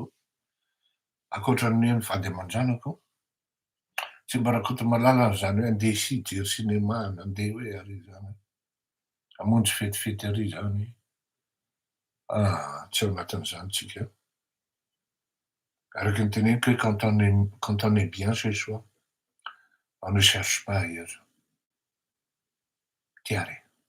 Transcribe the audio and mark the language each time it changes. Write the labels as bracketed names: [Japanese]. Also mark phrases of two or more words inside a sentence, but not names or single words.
[Malagasy] Ankoatran'ny hoe mivady aman-janako, tsy mba rakoto mahalala zany hoe andeha hitsidy hijery cinéma na andeha hoe ary zany, hamonjy fetifety ary zany, tsy ao anatin'izany tsika. Araky ny teneniko hoe [French] quand on est bien chez soi, on ne cherche pas ailleurs. Chiaro.